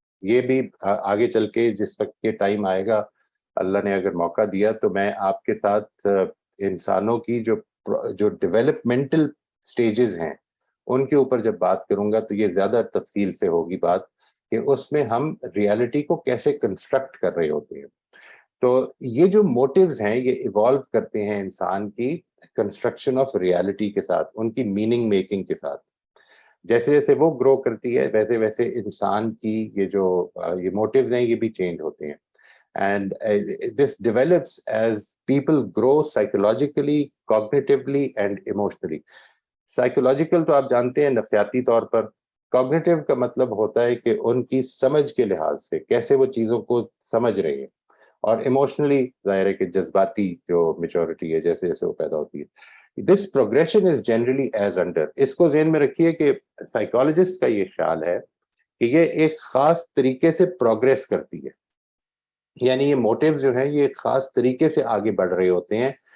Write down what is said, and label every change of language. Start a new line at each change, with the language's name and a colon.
Urdu: یہ بھی آگے چل کے جس وقت یہ ٹائم آئے گا, اللہ نے اگر موقع دیا تو میں آپ کے ساتھ انسانوں کی جو ڈیولپمنٹل سٹیجز ہیں ان کے اوپر جب بات کروں گا تو یہ زیادہ تفصیل سے ہوگی بات کہ اس میں ہم ریالٹی کو کیسے کنسٹرکٹ کر رہے ہوتے ہیں. تو یہ جو موٹیوز ہیں یہ ایوالو کرتے ہیں انسان کی کنسٹرکشن آف ریالٹی کے ساتھ, ان کی میننگ میکنگ کے ساتھ. جیسے جیسے وہ گرو کرتی ہے ویسے ویسے انسان کی یہ موٹیوز ہیں یہ بھی چینج ہوتے ہیں.
English: And this develops as people grow psychologically, cognitively and emotionally.
Urdu: Psychological تو آپ جانتے ہیں نفسیاتی طور پر, کوگنیٹیو کا مطلب ہوتا ہے کہ ان کی سمجھ کے لحاظ سے کیسے وہ چیزوں کو سمجھ رہے ہیں, اور ایموشنلی ظاہر ہے کہ جذباتی جو میچورٹی ہے جیسے جیسے وہ پیدا ہوتی ہے.
English: This progression is generally as under.
Urdu: اس کو ذہن میں رکھیے کہ سائیکالوجسٹ کا یہ خیال ہے کہ یہ ایک خاص طریقے سے پروگریس کرتی ہے, یعنی یہ موٹیوز جو ہیں یہ ایک خاص طریقے سے آگے بڑھ رہے ہوتے ہیں.